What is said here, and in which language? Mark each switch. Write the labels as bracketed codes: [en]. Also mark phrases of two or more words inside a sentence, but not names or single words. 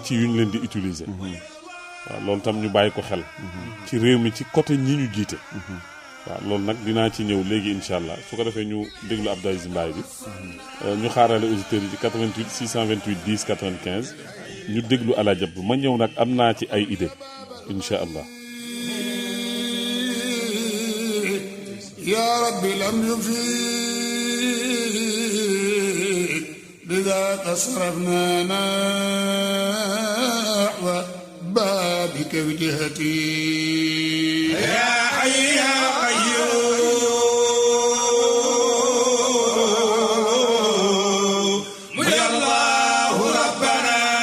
[wo] ci yuñ leen di utiliser waaw loolu tam ñu bàyyi ko xel ci réew mi ci côté ñi ñu jiite waaw loolu nag dinaa ci ñëw léegi [ar] إن شاء الله [wo] su ko defee ñu déglu Abdou Aziz Mbaye bi ñu xaarale auditeurs yi ci 88 628 10 95 ñu déglu Alaaji Abdou ma ñëw nag am naa ci ay idée [ar] إن شاء الله يا ربي لم يفد لديك صرفنا نحو بابك وجهتي يا حي يا قيوم يا الله ربنا